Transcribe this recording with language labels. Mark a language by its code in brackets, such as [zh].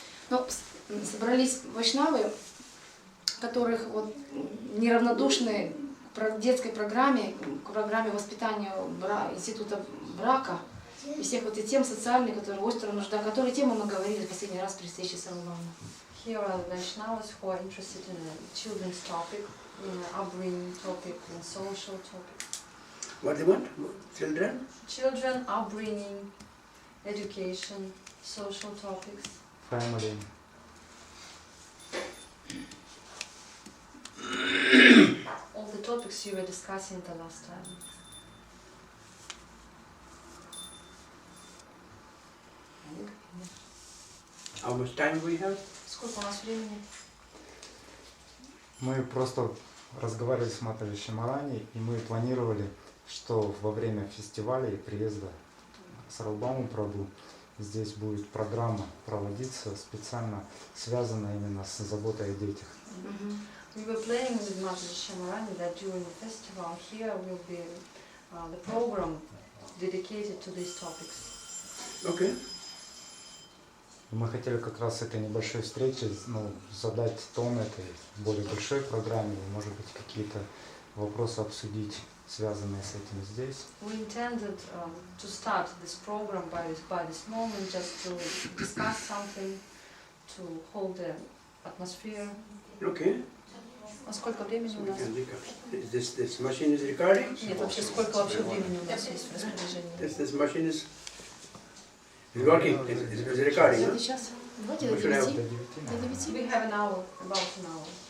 [ru] Ну, собрались вайшнавы, которых вот неравнодушны к детской программе, к программе воспитания института брака и всех вот и тем социальных, которые остро нужда, которые темы мы говорили в последний раз при встрече с Сарвабхаумой. [en] Here are the Vaishnavas who are interested in children's topic, upbringing topic, and social topic. What they want? Children? Children, upbringing, education, social topics. Family. All the topics you were discussing the last time. How much time we have? [ru] Сколько у нас времени? Мы просто разговаривали с Матаджи Шримарани, и мы планировали, что во время фестиваля и приезда Сарвабхаумы Прабху здесь будет программа проводиться, специально связанная именно с заботой о детях. [en] We were planning with Mataji Shrimarani that during the festival here will be the program dedicated to these topics. Okay. [ru] Мы хотели как раз с этой небольшой встречи задать тон этой более большой программе, и, может быть, какие-то вопросы обсудить, связанные с этим здесь. [en] We intended to start this program by this moment, just to discuss something, to hold the atmosphere. Okay. [ru] А сколько времени [en] So [ru] у [en] we [ru] нас? [en] can record. This machine is recording? [ru] Нет, вообще сколько вообще времени у нас есть в распоряжении? [en] This machine is working. It's recording. Huh? [ru] Сейчас. Давайте до [en] We should have 9. [ru] До 9. До 9. [en] We have an hour, about an hour.